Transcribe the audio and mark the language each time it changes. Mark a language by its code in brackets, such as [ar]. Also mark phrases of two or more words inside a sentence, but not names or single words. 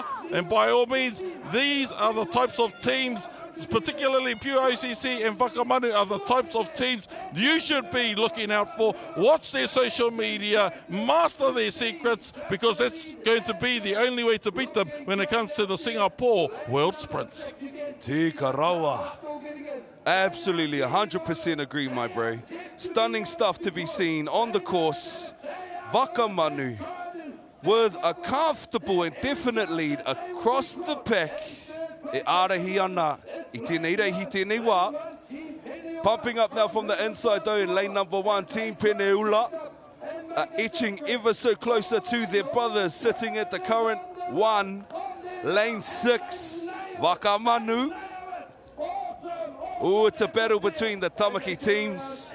[en] And by all means, these are the types of teams, particularly Pure OCC and Whakamanu are the types of teams you should be looking out for. Watch their social media, master their secrets, because that's going to be the only way to beat them when it comes to the Singapore World Sprints. [mi] Tika rawa. [en] Absolutely, 100% agree, my bro. Stunning stuff to be seen on the course. Whakamanu with a comfortable and definite lead across the pack. [mi] E arahi ana, I tēnei rei, hi tēnei wā. [en] Pumping up now from the inside though in lane number 1, Team Peneula. Etching ever so closer to their brothers, sitting at the current 1, lane 6, Whakamanu. Oh, it's a battle between the Tamaki teams.